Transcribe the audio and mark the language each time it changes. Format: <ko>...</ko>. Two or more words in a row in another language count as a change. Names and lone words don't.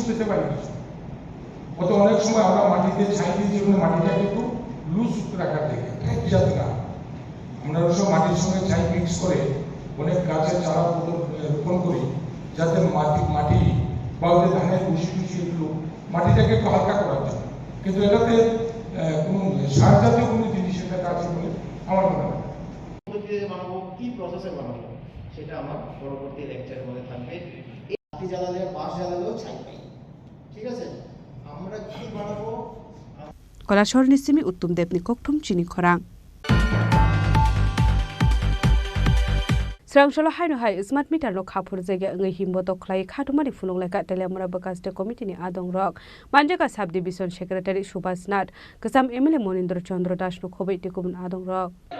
<bn>পেতে পারি কিছু, অত অনেক সময় আমরা মাটিতে ছাই দিয়ে যেগুলো মাটিটাকে একটু লুজ রাখার থেকে যাতে না আমরা ওসব মাটির সঙ্গে ছাই মিক্স করে অনেক গাছের চারা রোপণ করি, যাতে মাটি বা ওদের ধানের ভুষি এগুলো মাটিটাকে একটু হালকা করার জন্য, কিন্তু এটাতে কোনো সার জাতীয় কোনো জিনিস এটাতে আছে বলে আমার মনে হয়। বানাবো কি প্রসেসে বানাবো সেটা আমার পরবর্তী লেকচারের মধ্যে থাকবে। বাতি জ্বালালে বাঁশ জ্বালালেও ছাই পাই, ঠিক আছে? আমরা কি বানাবো</bn> <trp>কলাশহর নিসিমি উত্তম দেবনি ককঠুম চিনি খরাং Srangsholo haino hai</trp> <en>smart meter</en> <trp>no khapur jega ngai himbo to khlai khatumari fulung leka telemura bakaste committee ni adong rok manjaga</trp> <en>sub division secretary</en> <trp>Subhas Nath kasam MLA Monindra Chandra Das no khobai tikubun adong rok</trp>